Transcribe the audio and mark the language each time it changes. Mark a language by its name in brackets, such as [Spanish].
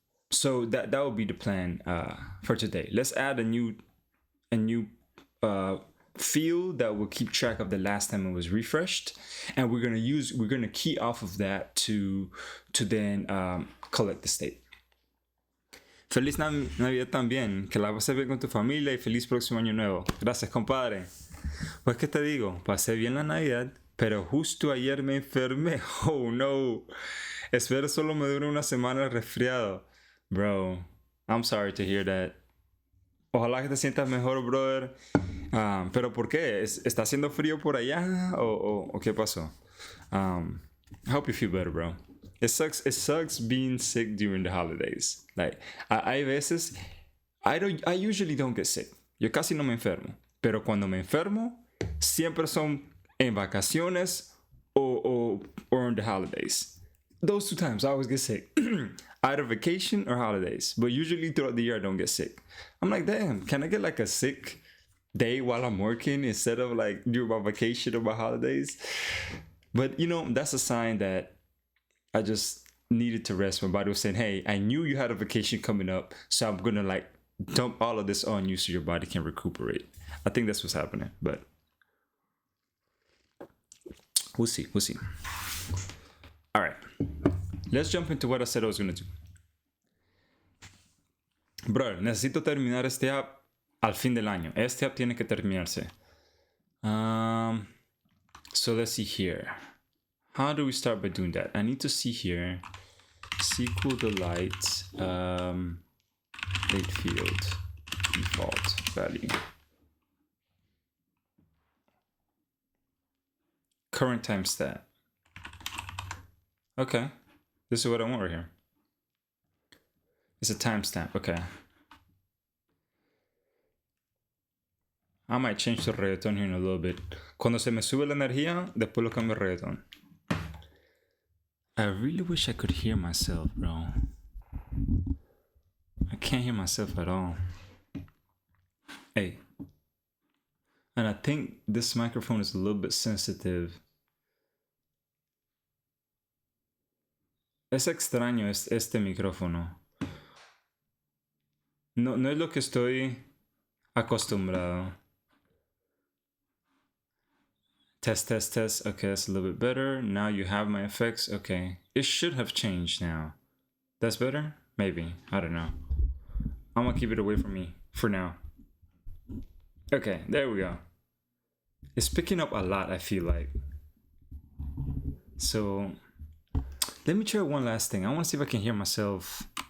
[English] So that would be the plan for today. Let's add a new field that will keep track of the last time it was refreshed, and we're gonna key off of that to then collect the state. [Spanish] Feliz Navidad también, que la pases bien con tu familia y feliz próximo año nuevo. Gracias, compadre. Pues que te digo, pasé bien la Navidad, pero justo ayer me enfermé. Oh no. Espero solo me dure una semana el resfriado. [English] Bro, I'm sorry to hear that. [Spanish] Ojalá que te sientas mejor, brother. Pero ¿por qué? ¿Está haciendo frío por allá? ¿O qué pasó? [English] I hope you feel better, bro. It sucks being sick during the holidays. Like, [Spanish] hay veces, [English] I usually don't get sick. [Spanish] Yo casi no me enfermo. Pero cuando me enfermo, siempre son en vacaciones o [English] on the holidays. those 2 times I always get sick. Either vacation or holidays. But usually throughout the year I don't get sick. I'm like, damn, can I get like a sick day while I'm working instead of like during my vacation or my holidays? But you know, that's a sign that I just needed to rest. My body was saying, hey, I knew you had a vacation coming up, so I'm gonna like dump all of this on you so your body can recuperate. I think that's what's happening, but we'll see. All right, let's jump into what I said I was gonna do. [Spanish] Bro, necesito terminar este app al fin del año. Este app tiene que terminarse. [English] So let's see here. How do we start by doing that? I need to see here. SQL delight date field default value. Current timestamp. Okay, this is what I want right here. It's a timestamp. Okay. I might change the reggaeton here in a little bit. [Spanish] Cuando se me sube la energía, después lo cambio a reggaeton. [English] I really wish I could hear myself, bro. I can't hear myself at all. Hey. And I think this microphone is a little bit sensitive. [Spanish] Es extraño este micrófono. No es lo que estoy acostumbrado. [English] Test. Okay, that's a little bit better. Now you have my effects. Okay. It should have changed now. That's better? Maybe. I don't know. I'm gonna keep it away from me for now. Okay, there we go. It's picking up a lot, I feel like. So, let me try one last thing. I want to see if I can hear myself.